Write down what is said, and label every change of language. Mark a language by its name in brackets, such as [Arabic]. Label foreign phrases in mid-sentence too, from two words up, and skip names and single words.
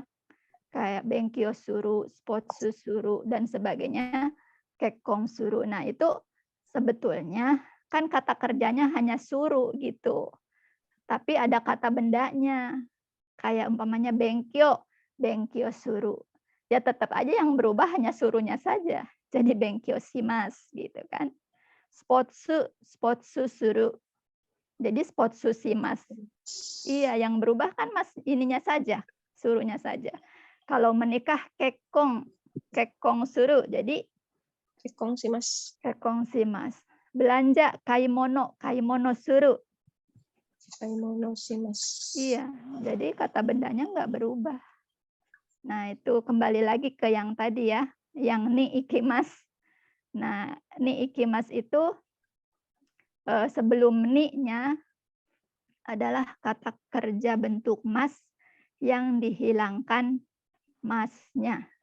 [Japanese] Kayak 勉強する、スポーツする, [Indonesian] dan sebagainya, [Japanese] 結婚する. [Indonesian] Nah, itu sebetulnya kan kata kerjanya hanya suru gitu. Tapi ada kata bendanya. Kayak umpamanya [Japanese] 勉強、勉強する. [Indonesian] Ya tetap aja yang berubah hanya surunya saja. Jadi [Japanese] 勉強します [Indonesian] gitu kan. [Japanese] スポーツ、スポーツする. Jadi スポーツします. [Indonesian] Iya, yang berubah kan mas ininya saja, suruhnya saja. Kalau menikah [Japanese] 結婚、結婚する. [Indonesian] Jadi [Japanese] 結婚します. 結婚します. Belanja 買い物、買い物する. 買い物します. [Indonesian] Iya, jadi kata bendanya nggak berubah. Nah, itu kembali lagi ke yang tadi ya, yang [Japanese] に行きます. [Indonesian] Nah, [Japanese] に行きます [Indonesian] itu sebelum ni-nya adalah kata kerja bentuk mas yang dihilangkan masnya.